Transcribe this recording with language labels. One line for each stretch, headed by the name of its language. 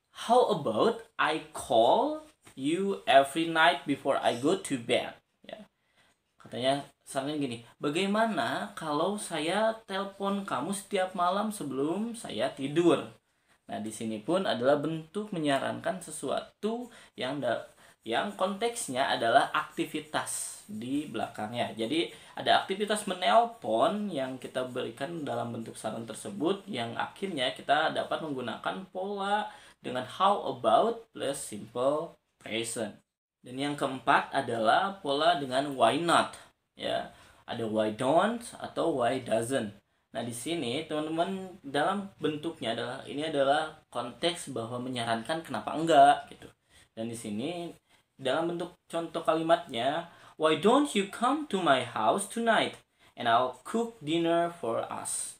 English: How about I call you every night before I go to bed.
Indonesian: Ya. Katanya Misalnya gini, bagaimana kalau saya telepon kamu setiap malam sebelum saya tidur? Nah, di sini pun adalah bentuk menyarankan sesuatu yang konteksnya adalah aktivitas di belakangnya. Jadi, ada aktivitas menelpon yang kita berikan dalam bentuk saran tersebut yang akhirnya kita dapat menggunakan pola dengan how about plus simple present. Dan yang keempat adalah pola dengan why not. Ya, ada why don't atau why doesn't. Nah, di sini teman-teman dalam bentuknya adalah konteks bahwa menyarankan kenapa enggak gitu. Dan di sini dalam bentuk contoh kalimatnya,
English: why don't you come to my house tonight and I'll cook dinner for us.